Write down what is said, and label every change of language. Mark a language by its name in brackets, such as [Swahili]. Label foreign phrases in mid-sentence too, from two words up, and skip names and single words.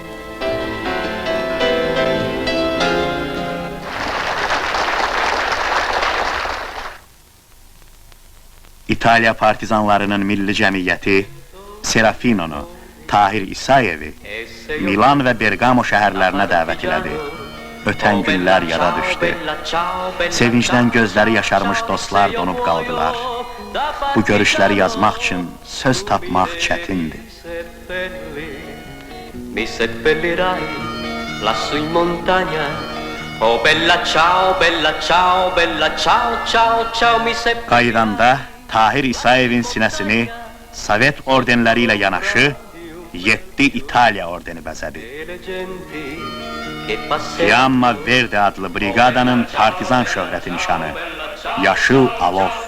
[Azerbaijani] İtaliya partizanlarının milli cəmiyyəti Serafinonu, Tahir İsayevi Milan və Bergamo şəhərlərinə dəvət elədi. Ötən günlər yada düşdü. Sevincdən gözləri yaşarmış dostlar donub qaldılar. Bu görüşləri yazmaq üçün söz tapmaq çətindir. [Italian] Mi seppellirai lassù in montagna. Oh bella ciao, bella ciao, bella ciao, ciao, ciao, mi seppellirai. [Azerbaijani] Qaydanda Tahir İsayevin sinəsini Sovet ordenləri ilə yanaşı 7 İtaliya ordeni bəzədi. Fiamma Verde adlı brigadanın partizan şöhrəti nişanı, yaşıl alov.